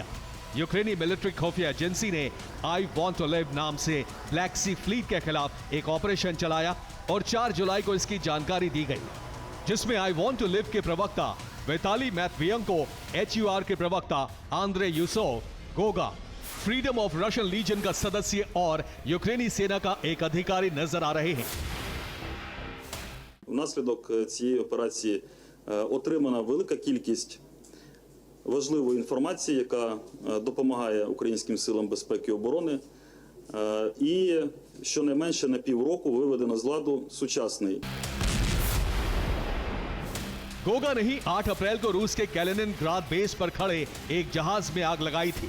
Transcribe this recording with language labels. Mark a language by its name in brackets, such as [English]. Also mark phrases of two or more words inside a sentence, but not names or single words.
[Hindi] यूक्रेनी मिलिट्री खुफिया एजेंसी ने आई वांट टू लिव नाम से ब्लैक सी फ्लीट के खिलाफ एक ऑपरेशन चलाया और 4 जुलाई को इसकी जानकारी दी गई, जिसमें आई वांट टू लिव के प्रवक्ता विताली मैत्वियंको, HUR के प्रवक्ता आंद्रे यूसोव, गोगा, फ्रीडम ऑफ रशियन लीजन का सदस्य और यूक्रेनी सेना का एक अधिकारी नजर आ रहे हैं। [Ukrainian] Внаслідок цієї операції отримана велика кількість важливої інформації, яка допомагає українським силам безпеки і оборони. І щонайменше на півроку виведено з ладу сучасний. [Hindi] गोगा ने ही 8 अप्रैल को रूस के कैलिनिनग्राद बेस पर खड़े एक जहाज में आग लगाई थी।